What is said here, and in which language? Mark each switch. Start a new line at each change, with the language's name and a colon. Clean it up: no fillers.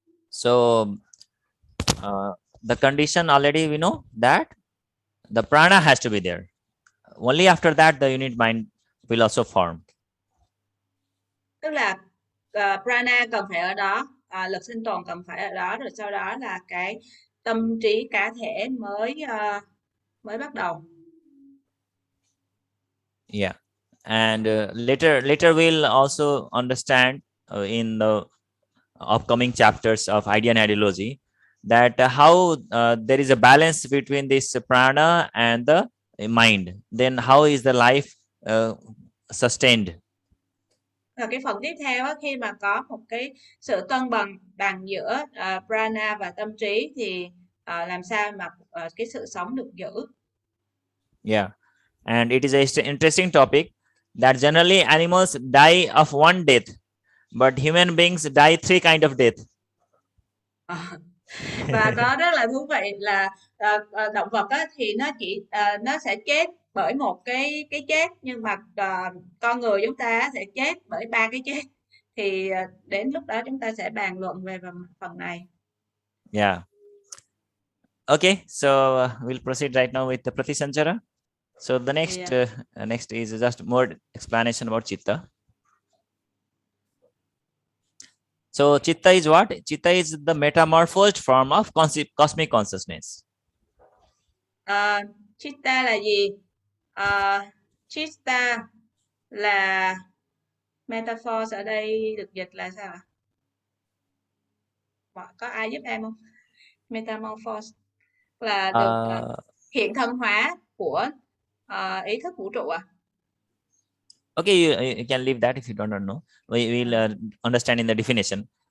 English: So the condition already we know that the prana has to be there. Only after that the unit mind will also form.
Vietnamese: Tức là prana cần phải ở đó, lực sinh tồn cần phải ở đó, rồi sau đó là cái tâm trí cá thể mới bắt đầu.
English: Yeah, and later we'll also understand in the upcoming chapters of idea and ideology that how there is a balance between this prana and the mind. Then how is the life sustained?
Vietnamese: Và cái phần tiếp theo khi mà có một cái sự cân bằng giữa prana và tâm trí thì làm sao mà cái sự sống được giữ.
English: Yeah, and it is an interesting topic that generally animals die of one death, but human beings die 3 kind of death.
Vietnamese: Và có rất là thú vị là động vật thì nó sẽ chết bởi một cái chết, nhưng mà con người chúng ta sẽ chết bởi 3 cái chết. Thì đến lúc đó chúng ta sẽ bàn luận về phần này.
English: Yeah. Okay, so we'll proceed right now with the Pratisanjara. So the next is just more explanation about Chitta. So Chitta is what? Chitta is the metamorphosed form of cosmic consciousness.
Vietnamese: Chitta là gì? Chitta là metaphor, ở đây được dịch là sao ạ? Có ai giúp em không? Metamorphose là được hiện thân hóa của ý thức vũ trụ à?
English: Okay, you can leave that if you don't know. We will understand in the definition.